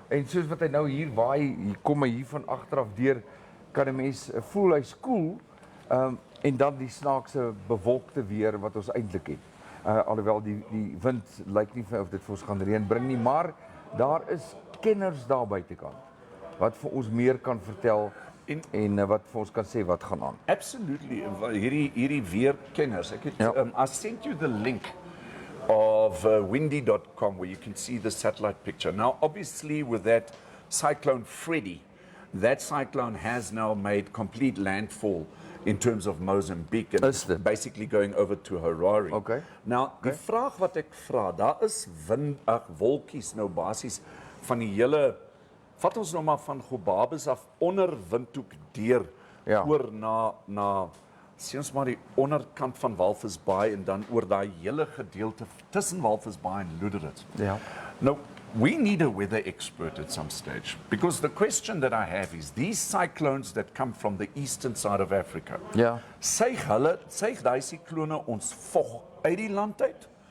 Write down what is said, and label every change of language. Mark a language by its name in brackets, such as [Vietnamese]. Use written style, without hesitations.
[Afrikaans] En soos wat hy nou hier waai, hier kom hy hier van agteraf deur, kan 'n mens voel hy's koel, en dan die snaakse bewolkte weer wat ons eintlik het. Alhoewel die wind lyk nie of dit vir ons gaan reën bring nie, maar daar is kenners daar buitekant wat vir ons meer kan vertel en wat vir ons kan sê wat gaan aan. [English] Absolutely. [Afrikaans] Hierdie weerkenners. Ek het Ja. [English] I sent you the link of windy.com where you can see the satellite picture. Now, obviously, with that cyclone Freddy, that cyclone has now made complete landfall in terms of Mozambique and [Afrikaans] Is dit? [English] basically going over to Harare. Okay. [Afrikaans] Nou, die vraag wat ek vra, daar is wolkies nou basies van die hele, vat ons nou maar van Gobabes af onder Windhoek deur Ja. oor na sien ons maar die onderkant van Walvis Bay en dan oor daai hele gedeelte tussen Walvis Bay en Luderitz. Ja. [English] Now, we need a weather expert at some stage because the question that I have is these cyclones that come from the eastern side of Africa. [Afrikaans] Ja. Suig daai siklone ons vog uit die land uit